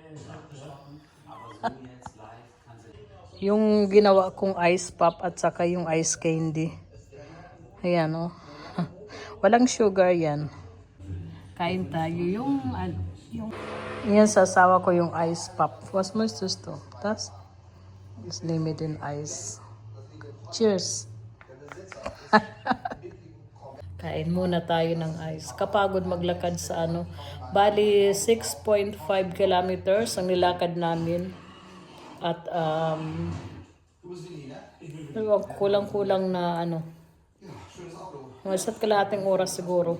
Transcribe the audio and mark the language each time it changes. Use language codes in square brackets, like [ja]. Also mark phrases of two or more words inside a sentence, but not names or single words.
[tl] Yung ginawa kong ice pop at saka yung ice candy. Ayan, oh. Walang sugar yan. Kain tayo yung yan sa asawa ko yung ice pop. [de] Was möchtest du? Das? [en] Is limited in ice. Cheers. [tl] Kain muna tayo ng ice. Kapagod maglakad sa Bali 6.5 kilometers ang nilakad namin. At kulang-kulang na mga isa't kalahating oras siguro.